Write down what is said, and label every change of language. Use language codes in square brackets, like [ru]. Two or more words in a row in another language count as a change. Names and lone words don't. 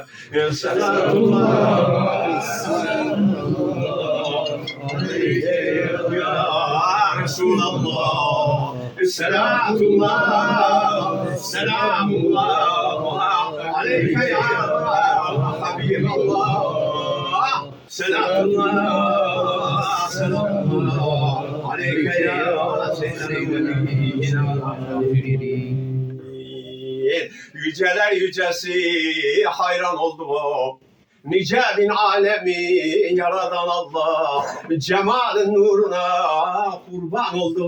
[ar] سلام الله سلام الله عليك يا رسول الله. سلام الله سلام الله عليك يا حبيب الله. سلام الله سلام الله عليك يا سيدنا. [tr] Yüceler yücesi hayran oldu o. Nice bin alemi yaradan Allah, cemalin nuruna kurban oldu.